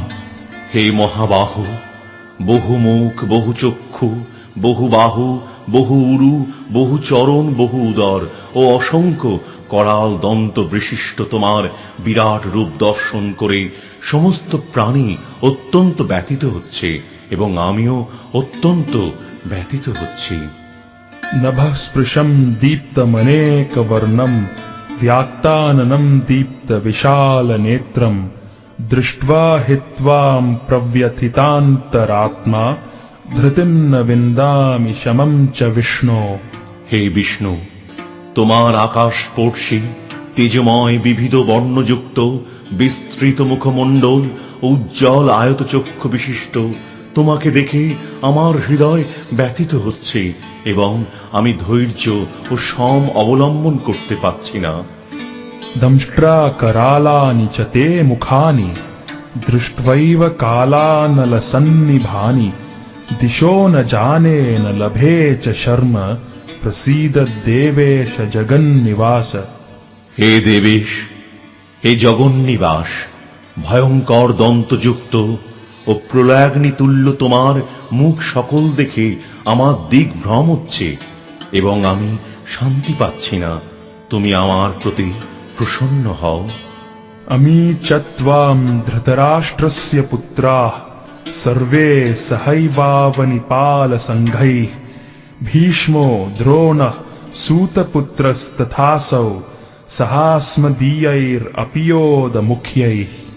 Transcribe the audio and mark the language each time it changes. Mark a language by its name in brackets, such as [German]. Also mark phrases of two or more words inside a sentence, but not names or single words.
[Bangla] হে মহাবাহু, বহু মুখ, বহু চক্ষু, বহু বাহু, বহু উরু, বহু চরণ, বহু উদর ও অসংখ্য করাল দন্ত বিশিষ্ট তোমার বিরাট রূপ দর্শন করে সমস্ত প্রাণী অত্যন্ত ব্যথিত হচ্ছে এবং আমিও অত্যন্ত ব্যথিত হচ্ছি। [Sanskrit] नभः स्पृशं दीप्तमनेकवर्णं व्याक्ताननं दीप्तविशालनेत्रं दृष्ट्वा हि त्वां प्रव्यथितान्तरात्मा धृतिं न विन्दामि शमं च विष्णो। [Bangla] হে বিষ্ণু, তোমার আকাশস্পর্শী তেজময় বিবিধ বর্ণযুক্ত বিস্তৃত মুখমণ্ডল ও উজ্জ্বল আয়তচক্ষু বিশিষ্ট তোমাকে দেখে আমার হৃদয় ব্যথিত হচ্ছে এবং আমি ধৈর্য ও সম অবলম্বন করতে পারছি না। [Sanskrit] दंष्ट्राकरालानि च ते मुखानि दृष्ट्वैव कालानलसन्निभानि दिशो न जाने न लभे च शर्म प्रसीद देवेश जगन्निवास। [Bangla] হে দেবেশ, হে জগন্নিবাস, ভয়ঙ্কর দন্তযুক্ত ও প্রলয়াগ্নি তুল্য তোমার মুখ সকল দেখে আমার দিক ভ্রম হচ্ছে এবং আমি শান্তি পাচ্ছি না। তুমি আমার প্রতি প্রসন্ন হও। [Sanskrit] अमी च त्वां धृतराष्ट्रस्य पुत्राः सर्वे सहैवावनिपालसङ्घैः भीष्मो द्रोणः सूतपुत्रस्तथासौ सहास्मदीयैरपि योधमुख्यैः।